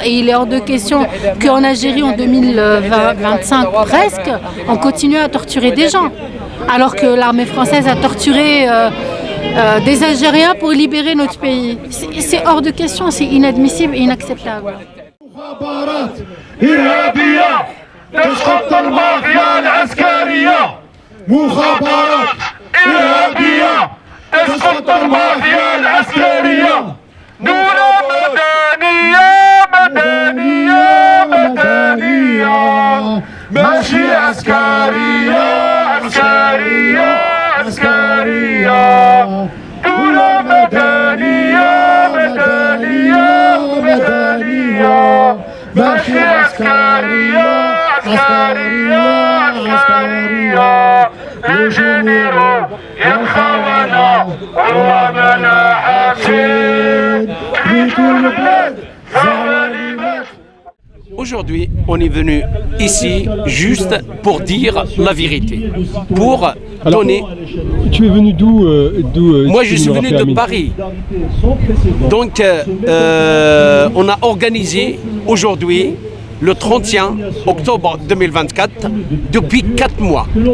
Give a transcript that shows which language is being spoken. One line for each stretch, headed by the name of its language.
French: Et il est hors de question qu'en Algérie, en 2025 presque, on continue à torturer des gens, alors que l'armée française a torturé des Algériens pour libérer notre pays. C'est hors de question, c'est inadmissible et inacceptable.
Arabic: تسقط المافيا العسكرية مخابرات إرهابية تسقط المافيا العسكرية دولة مدنية مدنية مدنية ماشي عسكرية عسكرية عسكرية دولة مدنية مدنية مدنية ماشي عسكرية عسكرية عسكرية الجنرال ينخونا ومنا حاسين في كل بلاد ظالمات.
French: Aujourd'hui, on est venu ici juste pour dire la vérité, pour donner... Tu es venu d'où Moi, je suis venu de Paris. Donc, on a organisé aujourd'hui, le 31 octobre 2024, depuis 4 mois.